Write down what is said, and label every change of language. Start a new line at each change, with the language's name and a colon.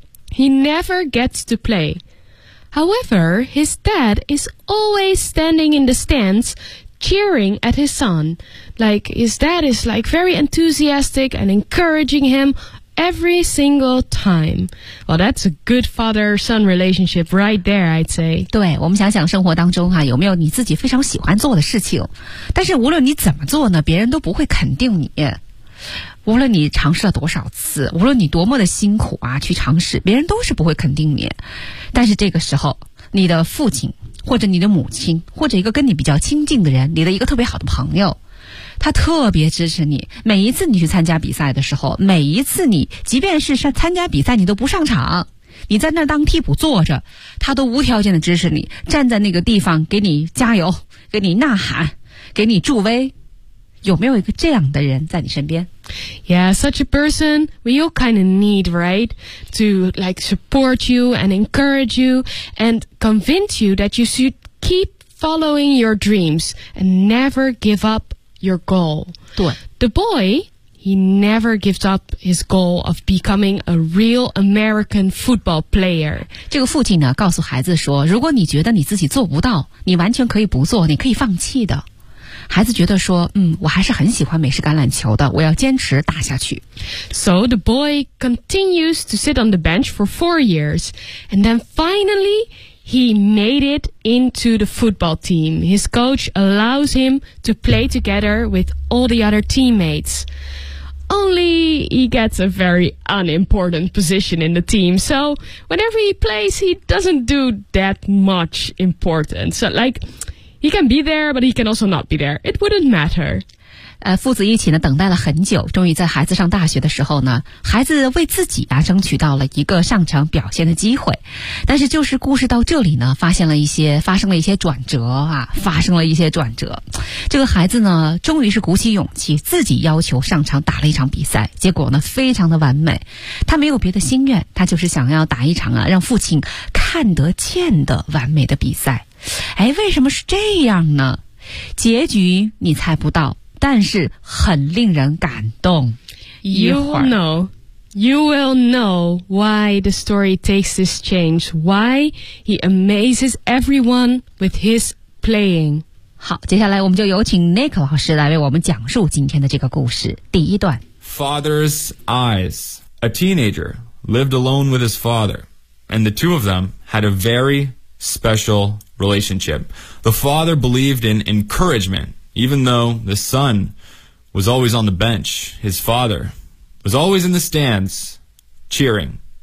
English: He never gets to play. However, his dad is always standing in the stands, cheering at his son. Like, his dad is like very enthusiastic and encouraging him every single time. Well, that's a good father-son relationship right there, I'd say.
Chinese: 对，我们想想生活当中啊，有没有你自己非常喜欢做的事情，但是无论你怎么做呢，别人都不会肯定你。无论你尝试了多少次，无论你多么的辛苦啊，去尝试，别人都是不会肯定你。但是这个时候，你的父亲，或者你的母亲，或者一个跟你比较亲近的人，你的一个特别好的朋友，他特别支持你，每一次你去参加比赛的时候，每一次你即便是参加比赛你都不上场，你在那当替补坐着，他都无条件的支持你，站在那个地方给你加油，给你呐喊，给你助威。有没有一个这样的人在你身边？
English: Yeah, such a person we all kind of need, right? To like support you and encourage you and convince you that you should keep following your dreams and never give upyour goal.
Chinese: 对。
English: The boy, he never gives up his goal of becoming a real American football player.
Chinese: 这个父亲呢告诉孩子说，如果你觉得你自己做不到，你完全可以不做，你可以放弃的。孩子觉得说，我还是很喜欢美式橄榄球的，我要坚持打下去。
English: So the boy continues to sit on the bench for 4 years, and then finally he made it into the football team. His coach allows him to play together with all the other teammates. Only he gets a very unimportant position in the team. So whenever he plays, he doesn't do that much important. So like, he can be there, but he can also not be there. It wouldn't matter.
Chinese: 父子一起呢等待了很久，终于在孩子上大学的时候呢，孩子为自己啊争取到了一个上场表现的机会。但是就是故事到这里呢，发生了一些转折。这个孩子呢，终于是鼓起勇气，自己要求上场打了一场比赛，结果呢非常的完美。他没有别的心愿，他就是想要打一场啊让父亲看得见的完美的比赛。哎，为什么是这样呢？结局你猜不到，但是很令人感动。
English: You will know why the story takes this change, why he amazes everyone with his playing.
Chinese: 好，接下来我们就有请 Nick 老师来为我们讲述今天的这个故事。第一段。
English: Father's eyes. A teenager lived alone with his father, and the two of them had a very special relationship. The father believed in encouragement. Even though the son was always on the bench, his father was always in the stands, cheering.